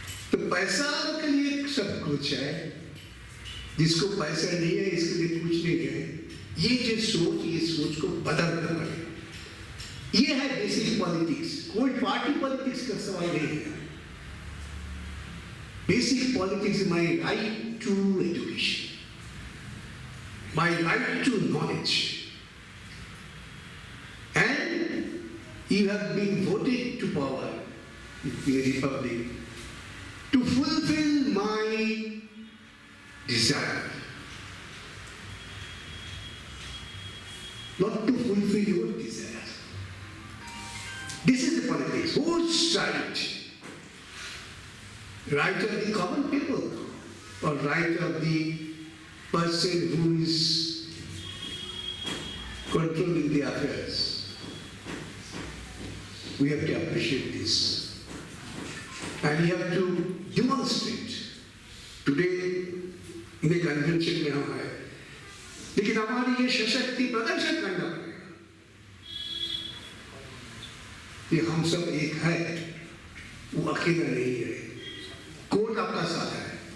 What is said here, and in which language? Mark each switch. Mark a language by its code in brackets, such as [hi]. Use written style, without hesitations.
[hi] तो पैसा के लिए सब कुछ है, जिसको पैसा नहीं है इसके लिए कुछ नहीं है। ये सोच को बदलना पड़ेगा। ये है बेसिक पॉलिटिक्स। कोई पार्टी पॉलिटिक्स का सवाल नहीं है। [en] Basic politics is my right to education, my right to knowledge, and you have been voted to power in the republic to fulfill my desire, not to fulfill your desire. This is the politics. Whose side? Right of the common people or right of the person who is controlling the affairs? We have to appreciate this, and we have to demonstrate. Today in a convention [hi] में हम आए, लेकिन हमारी ये सशक्ति प्रदर्शन करना पड़ेगा कि हम सब एक है, वो अकेला नहीं है। कोर्ट आपका साथ है।